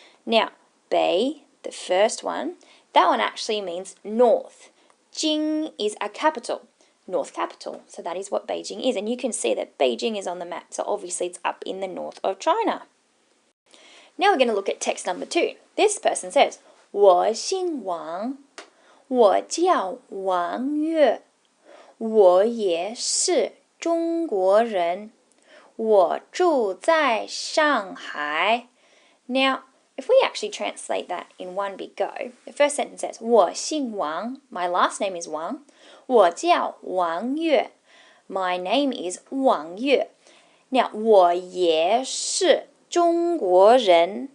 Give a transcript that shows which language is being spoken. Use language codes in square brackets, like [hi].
[en] Now, 北, the first one, that one actually means north. Jing is a capital, north capital. So that is what Beijing is. And you can see that Beijing is on the map, so obviously it's up in the north of China. Now we're going to look at text number 2. This person says, [zh] 我姓王,我叫王月,我也是中国人,我住在上海. [en] Now, if we actually translate that in one big go, the first sentence says, [zh] 我姓王, [en] my last name is Wang, [zh] 我叫王月, [en] my name is Wang Yue. Now, [zh] 我也是中国人.